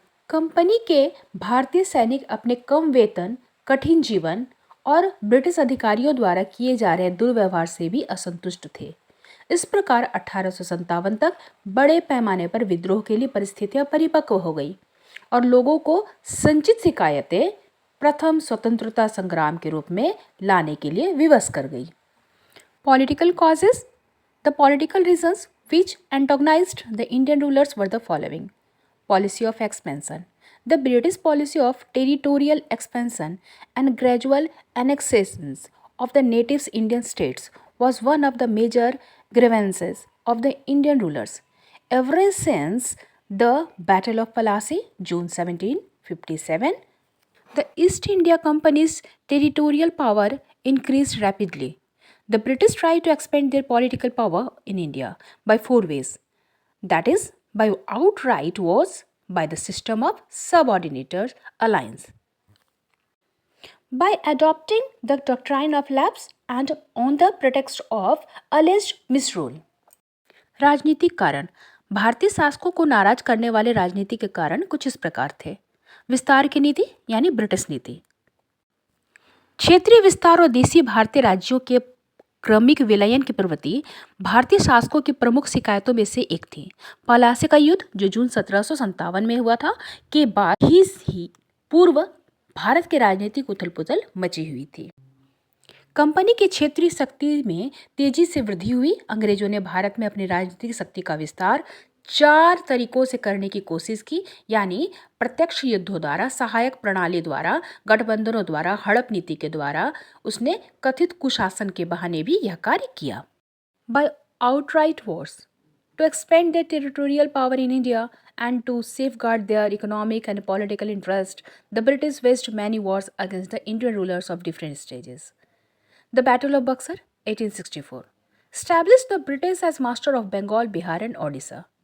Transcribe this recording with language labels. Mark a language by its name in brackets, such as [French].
[Hindi] Company के भारतीय सैनिक अपने कम वेतन, कठिन जीवन और ब्रिटिश अधिकारियों द्वारा किए जा रहे दुर्व्यवहार से भी असंतुष्ट थे। इस प्रकार 1857 तक बड़े पैमाने पर विद्रोह के लिए परिस्थितियां परिपक्व हो गई और लोगों को संचित शिकायतें प्रथम स्वतंत्रता संग्राम के रूप में लाने के लिए विवश कर गई। [English] Political causes. The political reasons which antagonized the Indian rulers were the following. Policy of expansion. The British policy of territorial expansion and gradual annexations of the native Indian states was one of the major grievances of the Indian rulers. Ever since the Battle of Plassey, June 1757, the East India Company's territorial power increased rapidly. The British tried to expand their political power in India by 4 ways. That is, by outright wars, by the system of subordinated alliance, by adopting the doctrine of lapse, and on the pretext of alleged misrule. [Hindi] राजनीतिक कारण। भारतीय शासकों को नाराज करने वाले राजनीतिक कारण कुछ इस प्रकार थे। विस्तार की नीति यानी ब्रिटिश नीति। क्षेत्रीय विस्तार और देशी भारतीय राज्यों के क्रमिक विलयन की प्रवृत्ति भारतीय शासकों की प्रमुख शिकायतों में से एक थी। पलासी का युद्ध, जो जून 1757 में हुआ था, के बाद ही पूर्व भारत के राजनीतिक उथल-पुथल मची हुई थी। कंपनी की क्षेत्रीय शक्ति में तेजी से वृद्धि हुई। अंग्रेजों ने भारत में अपनी राजनीतिक शक्ति का विस्तार 4 तरीकों से करने की कोशिश की, यानी प्रत्यक्ष युद्धों द्वारा, सहायक प्रणाली द्वारा, गठबंधनों द्वारा, हड़प नीति के द्वारा। उसने कथित कुशासन के बहाने भी यह कार्य किया। [English] By outright wars to expand their territorial power in India and to safeguard their economic and political interest, the British waged many wars against the Indian rulers of different stages. The Battle of Buxar, 1864, established the British as master of Bengal, Bihar and Odisha.